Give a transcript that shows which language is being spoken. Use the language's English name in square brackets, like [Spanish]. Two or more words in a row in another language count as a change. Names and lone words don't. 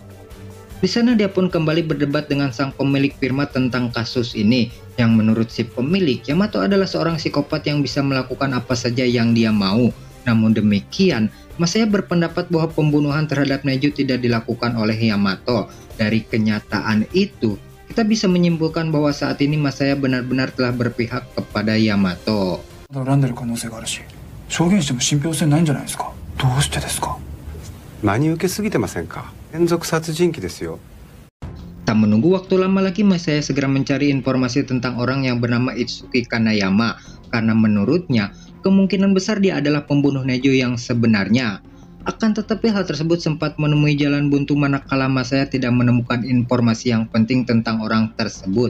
[Indonesian] Di sana dia pun kembali berdebat dengan sang pemilik firma tentang kasus ini, yang menurut si pemilik, Yamato adalah seorang psikopat yang bisa melakukan apa saja yang dia mau. Namun demikian, Masaya berpendapat bahwa pembunuhan terhadap Neju tidak dilakukan oleh Yamato. Dari kenyataan itu, kita bisa menyimpulkan bahwa saat ini Masaya benar-benar telah berpihak kepada Yamato. [Japanese] 恨んでる可能性があるし、証言しても信憑性ないんじゃないですか。どうしてですか。真に受けすぎてませんか。連続殺人鬼ですよ。 [Indonesian] Tak menunggu waktu lama lagi, Masaya segera mencari informasi tentang orang yang bernama Itsuki Kanayama, karena menurutnya kemungkinan besar dia adalah pembunuh Neju yang sebenarnya. Akan tetapi hal tersebut sempat menemui jalan buntu manakala Masaya tidak menemukan informasi yang penting tentang orang tersebut.